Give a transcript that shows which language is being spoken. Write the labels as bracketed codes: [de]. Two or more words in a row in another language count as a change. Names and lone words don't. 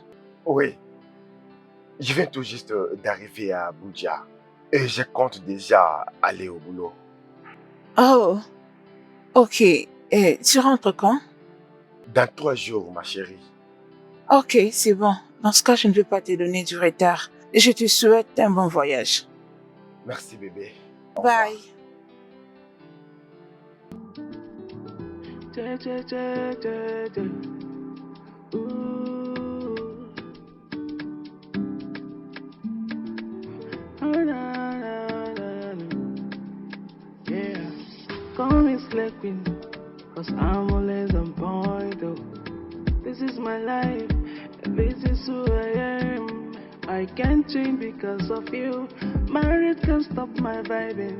[fr] Oui, je viens tout juste d'arriver à Abuja et je compte déjà aller au boulot. Oh, ok. Et tu rentres quand? Dans 3 jours, ma chérie. Ok, c'est bon. Dans ce cas, je ne vais pas te donner du retard. Je te souhaite un bon voyage. Merci bébé. Au revoir. Bye. Ooh. Oh, na, na, na, na. Yeah. [en] Call me Slay Queen, cause I'm always on point, oh. This is my life, and this is who I am. I can't change because of you. Married can't stop my vibing.